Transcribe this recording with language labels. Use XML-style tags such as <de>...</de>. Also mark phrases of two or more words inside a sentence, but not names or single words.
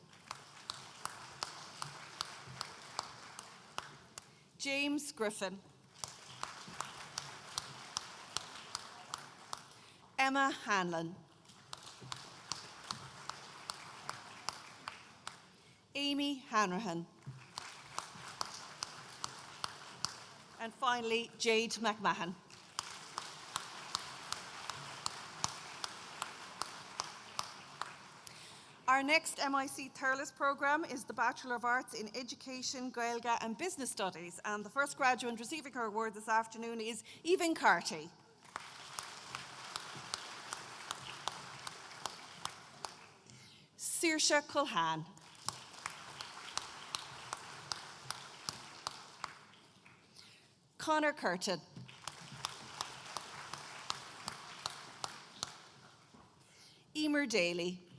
<en>James Griffin. Emma Hanlon. Amy Hanrahan. And finally, Jade McMahon. Our next MIC Thurles programme is the Bachelor of Arts in Education, Gaeilge and Business Studies, and the first graduate receiving her award this afternoon is Evan Carty. Saoirse Culhane. Conor Curtin. Emer Daly.</en>